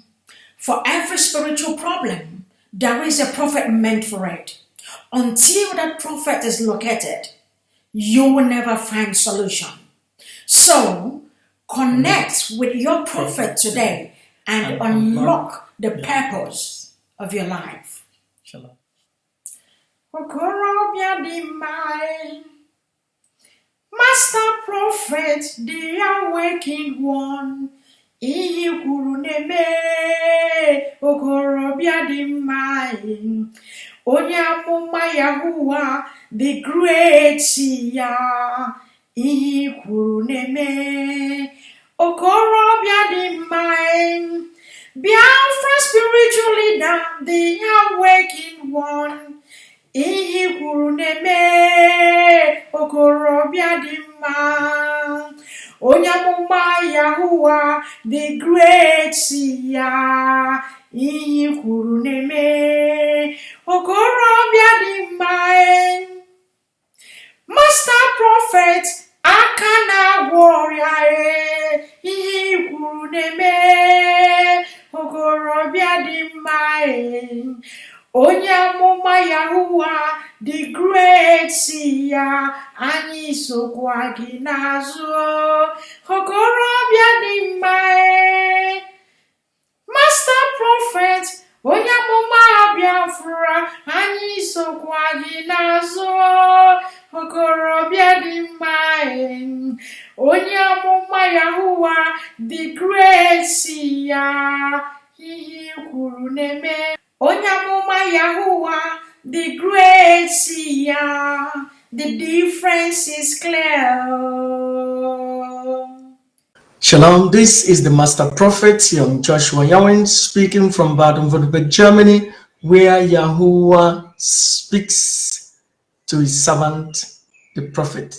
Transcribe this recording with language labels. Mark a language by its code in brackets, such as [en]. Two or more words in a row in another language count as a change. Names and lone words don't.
[en] For every spiritual problem, there is a prophet meant for it. Until that prophet is located, you will never find solution. So, connect with your prophet today and unlock the purpose of your life. Shalom. [ig] Okorobịa dị mma, [en] Master Prophet, the awakened one, [ig] ihe kwuru na-eme. Okorobịa dị mma, onye amụma Yahuwah, [en] the great seer, [ig] ihe kwuru na-eme. Okorobịa dị mma, [en] Biafra spiritual leader, the awakened one, [ig] ihe kwuru na-eme. Okorobịa dị mma, onye amụma Yahuwah, [en] the great seer, [ig] ihe kwuru na-eme. Okorobịa dị mma, [en] Master Prophet, [ig] aka na-agwọ ọrịa, ihe kwuru na-eme. Okorobịa dị mma, onye amụma Yahuwah, [en] the great seer, [ig] anyị sokwa gị n'azụ. Okorobịa dị mma, [en] Master Prophet, [ig] onye amụma Biafra, anyị sokwa gị n'azụ. Okorobịa dị mma, onye amụma Yahuwah, [en] the great seer, [ig] ihe kwuru na-eme. Onye amụma [en] Yahuwah, the great seer, the difference is clear. Shalom, this is the Master Prophet, young Joshua Yawin, speaking from Baden-Württemberg, Germany, where Yahuwah speaks to his servant, the prophet.